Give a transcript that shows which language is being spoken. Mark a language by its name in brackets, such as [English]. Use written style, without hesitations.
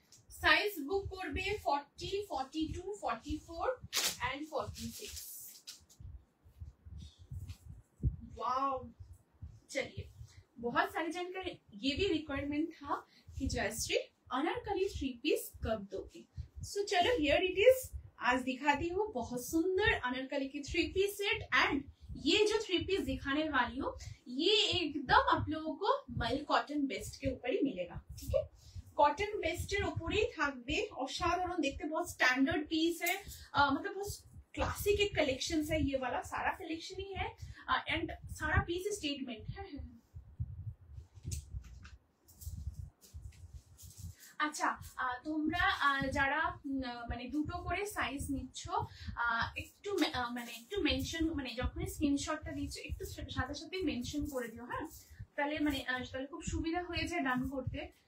[Bangla] Size বুক করবে 40, 42, 44 and 46। [Hindi] Wow, चलिए बहुत सारे जन का ये भी रिक्वायरमेंट था कि जयश्री अनारकली 3 पीस कब दोगे। सो चलो [English] here it is, [Hindi] आज दिखाती हूँ बहुत सुंदर अनारकली की 3 पीस सेट। एंड ये जो 3 पीस दिखाने वाली हूँ ये एकदम आप लोगों को मल कॉटन बेस्ट के ऊपर ही मिलेगा। ठीक है, कॉटन बेस्टेर [Bangla] ऊपरेই থাকবে। অসাধারণ দেখতে, [Hindi] बहुत स्टैंडर्ड पीस है, मतलब बहुत क्लासिक एक कलेक्शन है। ये वाला सारा कलेक्शन ही है एंड सारा पीस स्टेटमेंट है। [Bangla] আচ্ছা, তোমরা যারা মানে দুটো করে সাইজ নিচ্ছ একটু মানে একটু মেনশন, মানে যখন স্ক্রিনশটটা দিচ্ছ একটু সাথে সাথে মেনশন করে দিও। হ্যাঁ, তাহলে মানে তাহলে খুব সুবিধা হয়ে যায় ডান করতে।